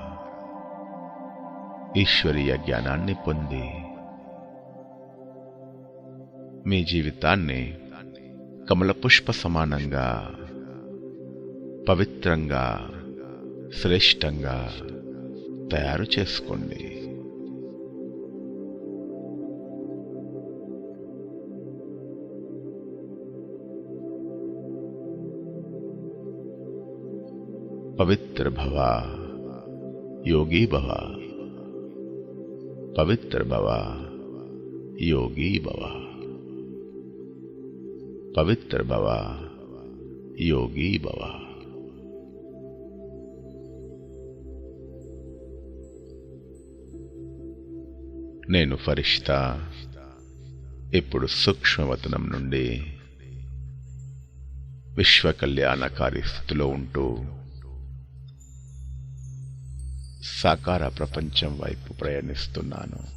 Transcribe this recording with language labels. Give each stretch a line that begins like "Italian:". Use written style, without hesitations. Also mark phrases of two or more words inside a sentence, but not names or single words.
Telugu: ఈశ్వరీయ జ్ఞానాన్ని పొంది మీ జీవితాన్ని కమల పుష్ప సమానంగా, పవిత్రంగా, శ్రేష్టంగా తయారు చేసుకోండి.
Sanskrit: पवित्र भव, योगी भव, पवित्र भव, योगी भव, पवित्र भव, योगी भव.
Telugu: నేను ఫరిష్తా ఇప్పుడు సూక్ష్మవతనం నుండి విశ్వ కళ్యాణకారి స్థితిలో ఉంటూ సాకార ప్రపంచం వైపు ప్రయాణిస్తున్నాను.